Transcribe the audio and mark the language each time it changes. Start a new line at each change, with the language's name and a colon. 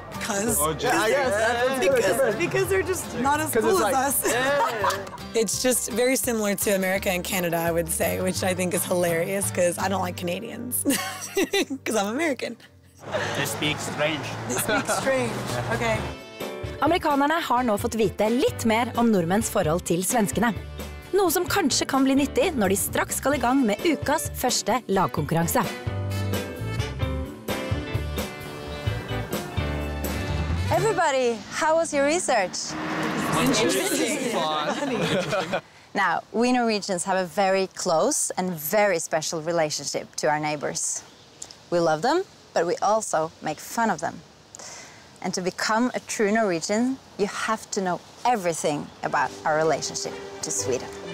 English: Because they're just not as cool as us. It's just very similar to America and Canada, I would say, which I think is hilarious because I don't like Canadians because I'm American. They speak strange. They speak strange. Okay.
Norwegian: Amerikanerne har nå fått vite litt mer om nordmenns forhold til svenskene. Noe som kanskje kan bli nyttig når de straks skal I gang med ukas første lagkonkurranse.
English: Everybody, how was your research? Interesting. Now, we Norwegians have a very close and very special relationship to our neighbors. We love them, but we also make fun of them. And to become a true Norwegian, you have to know everything about our relationship to Sweden.